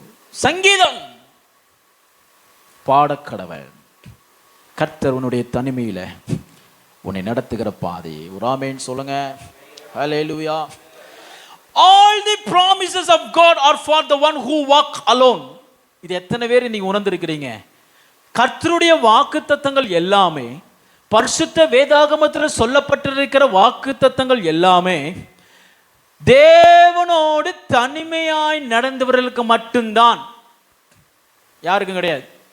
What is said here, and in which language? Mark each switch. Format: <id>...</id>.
<ta>சங்கீதம் பாடக்கடவன். கர்த்தர் உன்னுடைய தனிமையில உன்னை நடத்துகிற பாதை. ஒரு ஆமென் சொல்லுங்க. ஹல்லேலூயா.</ta> <en>All the promises of God are for the one who walk alone.</en> <ta>இது எத்தனை பேர் நீங்க உணர்ந்திருக்கிறீங்க? கர்த்தருடைய வாக்குத்தத்தங்கள் எல்லாமே, பரிசுத்த வேதாகமத்தில் சொல்லப்பட்டிருக்கிற வாக்குத்தத்தங்கள் எல்லாமே தேவனோடு தனிமையாய் நடந்தவர்களுக்கு மட்டும்தான், யாருக்கும் கிடையாது.</ta>